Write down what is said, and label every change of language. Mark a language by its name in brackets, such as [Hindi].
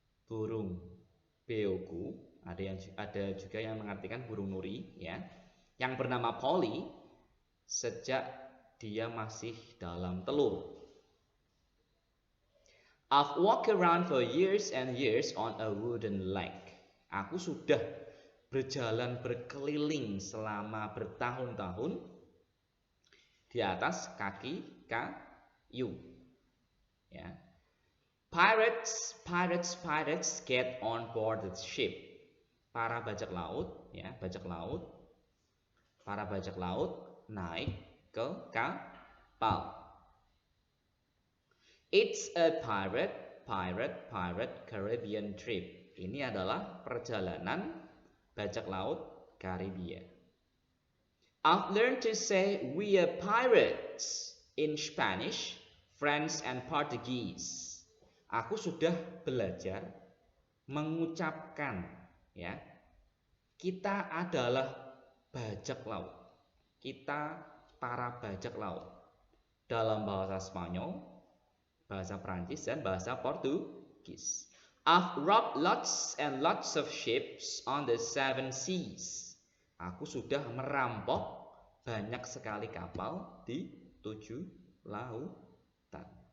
[Indonesian] burung beogu, ada juga yang mengartikan burung nuri ya, yang bernama Polly sejak dia masih dalam telur. [English] I've walked around for years and years on a wooden leg. [Indonesian] Aku sudah berjalan berkeliling selama bertahun-tahun di atas kaki kayu. Ya. [English] Pirates get on board the ship. [Indonesian] Para bajak laut, ya, para bajak laut naik ke kapal. [English] It's a pirate Caribbean trip. [Indonesian] Ini adalah perjalanan bajak laut Karibia. [English] I've learned to say we are pirates in Spanish, French, and Portuguese. [Indonesian] Aku sudah belajar mengucapkan, ya, kita adalah bajak laut. Kita para bajak laut dalam bahasa Spanyol, bahasa Prancis, dan bahasa Portugis. [English] I've robbed lots and lots of ships on the 7 seas. [Indonesian] Aku sudah merampok banyak sekali kapal di 7 lautan.